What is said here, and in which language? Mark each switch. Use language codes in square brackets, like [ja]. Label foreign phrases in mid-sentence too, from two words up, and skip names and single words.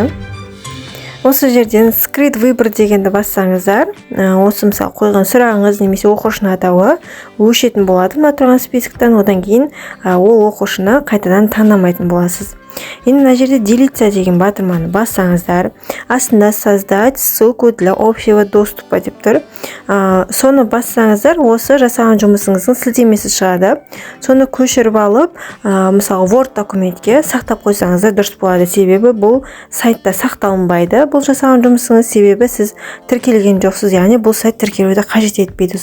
[kk] Осы жерден [ru] скрит выбор [kk] дегенді бассаңыздар, осы мысалы қойған сұрағыңыз немесе оқушының атауы өшетін болады мына тұрған списоктан. Одан кейін ол оқушыны қайтадан таңдамайтын боласыз. Енді мына жерде делиться деген батырманы бассаңыздар, астында [ru] создать ссылку для общего доступа [kk] деп тұр. Соны бассаңыздар, осы жасаған жұмысыңыздың сілтемесі шығады. Соны көшіріп алып, мысалы Word документке сақтап қойсаңыздар дұрыс болады. Себебі бұл сайтта сақталынбайды. Бұл жасаған жұмысыңыз, себебі сіз тіркелген жоқсыз, яғни бұл сайт тіркелуді қажет етпейді.